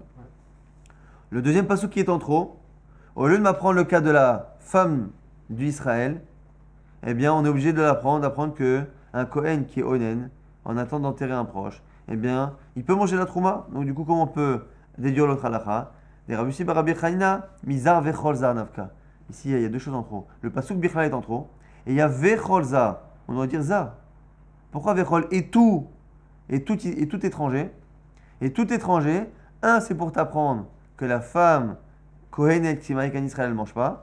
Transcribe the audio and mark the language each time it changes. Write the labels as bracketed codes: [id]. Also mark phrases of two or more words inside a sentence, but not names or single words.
[fr] Le deuxième passage qui est en trop, au lieu de m'apprendre le cas de la femme du Israël, eh bien on est obligé de d'apprendre que un Kohen qui est onen, en attendant d'enterrer un proche, eh bien, il peut manger la trouma. Donc, du coup, comment on peut déduire l'autre halakha? Les Rabbi Yossi bar Rabbi Chanina, [he] מזר וכל זר נפקא. [fr] Ici, il y a deux choses en trop. Le [he] פסוק בכלל [fr] est en trop. Et il y a [he] וכל זר. [fr] On doit dire zar. Pourquoi vechol et tout étranger? Et tout étranger, c'est pour t'apprendre que la femme kohenet qui est mariée avec un Israël ne mange pas.